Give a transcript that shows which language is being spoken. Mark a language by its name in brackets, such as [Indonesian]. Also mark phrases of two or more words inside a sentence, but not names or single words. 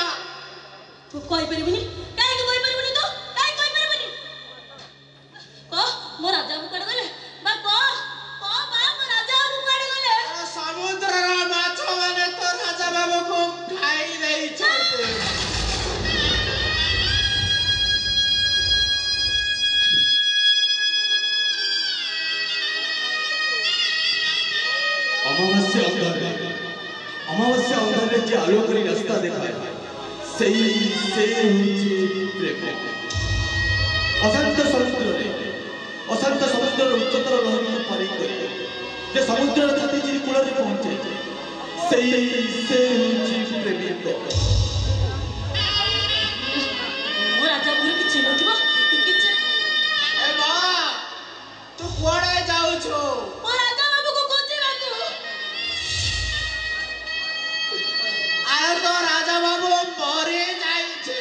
[Odia] ତୁ କହିପାରିବୁନି କାହିଁକି କହିପାରିବୁନି ତୁ କାହିଁକି କହିପାରିବୁନି କହ ମୋ ରାଜାକୁ କୁଆଡ଼େ ଗଲେ ବା କହ ବା ମୋ ରାଜାକୁ କୁଆଡ଼େ ଗଲେ ସମୁଦ୍ରର ମାଛ ମାନେ ତ ରାଜା ବାବୁକୁ ଖାଇ ଦେଇଛନ୍ତି ଅମାବାସ୍ୟା ଅନ୍ଧାରେ ଯେ ଆଲୋକରି ରାସ୍ତା ଦେଖାଏ ସେ ପ୍ରେମ ଅଶାନ୍ତ ସମୁଦ୍ର ଉଚ୍ଚତର ଲହରୀ କୁ ପାରି କର ଯେ ସମୁଦ୍ର ଧୀରେ କୂଳ ପହଞ୍ଚେ ସେ ପ୍ରେମିକ ମୋ ରାଜା ଗୁରୁ କିଛି ନଥିବ କିଛି ଏ ମା ତୁ କୁଆଡ଼େ ଯାଉଛୁ ମୋ ରାଜା ବାବୁକୁ ଖୋଜିବାକୁ ଆରେ ତ ରାଜା ବାବୁ ମରି ଯାଇଛି